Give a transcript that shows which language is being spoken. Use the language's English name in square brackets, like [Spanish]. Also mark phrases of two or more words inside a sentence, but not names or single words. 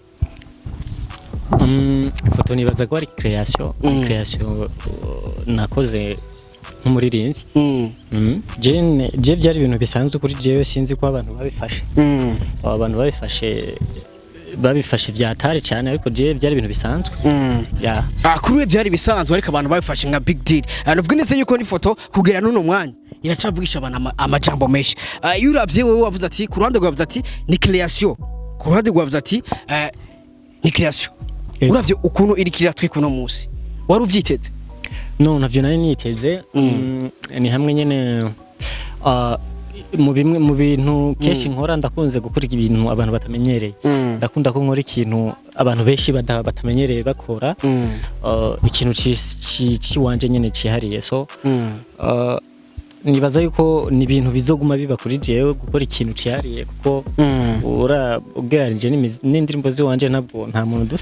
[Rundi] foto nibaza ko ari creation nakoze nk'umuririmbyi je byari ibintu bisanzwe kuri jewe sinzi ko abantu babifashe byatari cyane ariko je byari ibintu bisanzwe kuri we byari bisanzwe ariko abantu babifashe nka [English] big deal [Rundi] navuga neza yuko ni foto kugera n'uno mwanya iracavugisha abantu amajambo menshi iyo uravye wewe wavuze ati ku ruhande rwavuze ati ni creation ku ruhande rwavuze ati ni creation uravye ukuntu iri kiratwe kuno munsi wari uvyiteze no navyo nari niteze ni hamwe nyene mu bintu keshi nkora ndakunze gukora ibintu abantu batamenyereye ndakunda ko nkora ikintu abantu benshi batamenyereye bakora ikintu ciwanje nyene cihariye so nibaza yuko ni ibintu bizoguma biba kuri jewe gukora ikintu cihariye kuko ugereranije n'indirimbo ziwanje ntabwo nta muntu dusa